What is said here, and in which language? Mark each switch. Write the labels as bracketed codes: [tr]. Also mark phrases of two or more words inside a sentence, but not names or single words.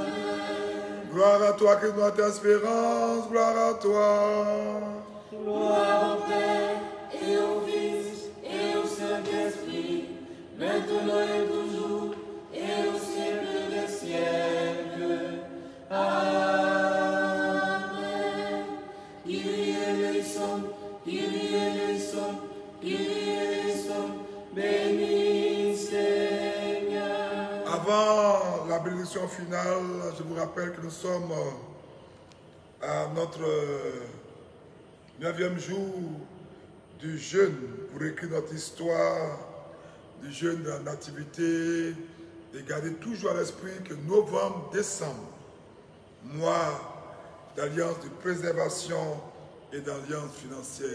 [fr] Gloire à toi, Christ, notre espérance, gloire à toi. Gloire au Père et au Fils et au Saint-Esprit, maintenant et toujours, et au siècle des siècles. [el] Amen. Κύριε ελέησον, Κύριε ελέησον, Κύριε ελέησον, [fr] béni Seigneur. Avant la bénédiction finale, je vous rappelle que nous sommes à notre 9e jour du jeûne pour écrire notre histoire du jeûne de la nativité et garder toujours à l'esprit que novembre, décembre, mois d'alliance de préservation et d'alliance financière.